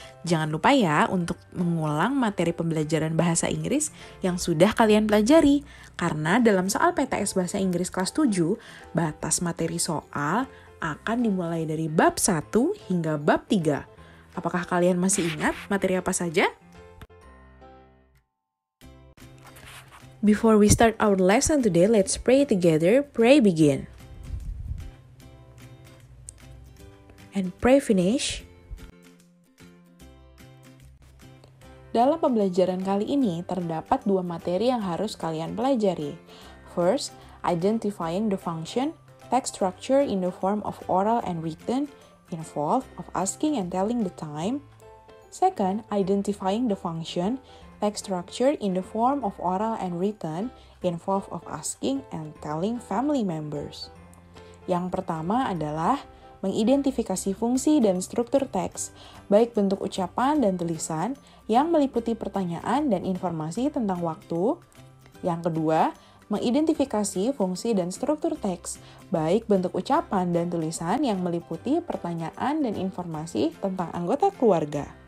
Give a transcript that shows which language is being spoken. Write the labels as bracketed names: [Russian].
[Indonesian] Jangan lupa ya untuk mengulang materi pembelajaran bahasa Inggris yang sudah kalian pelajari. Karena dalam soal PTS Bahasa Inggris kelas 7, batas materi soal akan dimulai dari bab 1 hingga bab 3. Apakah kalian masih ingat materi apa saja? [English] Before we start our lesson today, let's pray together. Pray begin. And pray finish. [Indonesian] Dalam pembelajaran kali ini, terdapat dua materi yang harus kalian pelajari. [English] First, identifying the function, text structure in the form of oral and written, involved of asking and telling the time. Second, identifying the function, text structure in the form of oral and written, involved of asking and telling family members. [Indonesian] Yang pertama adalah mengidentifikasi fungsi dan struktur teks, baik bentuk ucapan dan tulisan, yang meliputi pertanyaan dan informasi tentang waktu. Yang kedua, mengidentifikasi fungsi dan struktur teks, baik bentuk ucapan dan tulisan yang meliputi pertanyaan dan informasi tentang anggota keluarga.